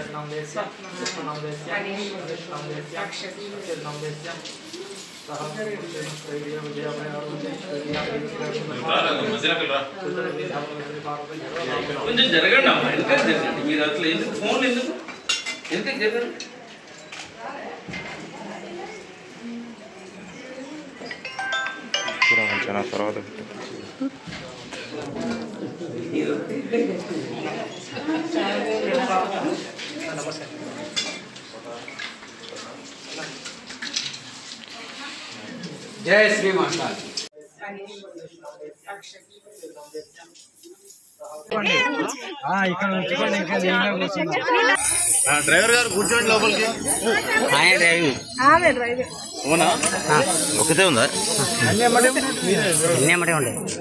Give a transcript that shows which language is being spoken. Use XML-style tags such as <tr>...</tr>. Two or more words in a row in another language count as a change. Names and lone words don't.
<te>కొంచెం జరగండి అమ్మా ఎందుకు జరగండి మీరు అసలు ఎందుకు ఫోన్లు ఎందుకు జరగండి తర్వాత</te> <hi>जय श्री माता</hi> <te>డ్రైవర్ గారు కూర్చోండి లోపలికి అవునా ఒకటే ఉందా ఉండే</te>